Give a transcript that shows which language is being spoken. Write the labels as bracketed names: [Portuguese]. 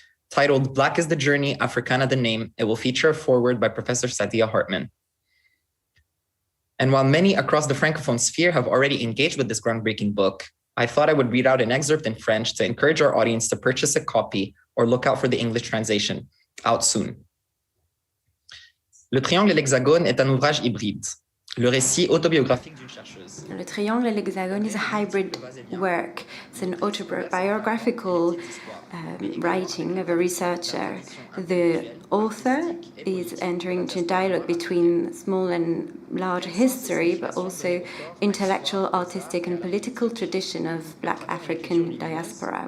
[English] Titled Black is the Journey, Africana the Name, it will feature a foreword by Professor Sadia Hartman. And while many across the Francophone sphere have already engaged with this groundbreaking book, I thought I would read out an excerpt in French to encourage our audience to purchase a copy or look out for the English translation, out soon. [French] Le Triangle et l'Hexagone est un ouvrage hybride. Le récit autobiographique d'une chercheuse. [English] Le Triangle et l'Hexagone is a hybrid work. It's an autobiographical writing of a researcher. The author is entering into dialogue between small and large history, but also intellectual, artistic, and political tradition of Black African diaspora.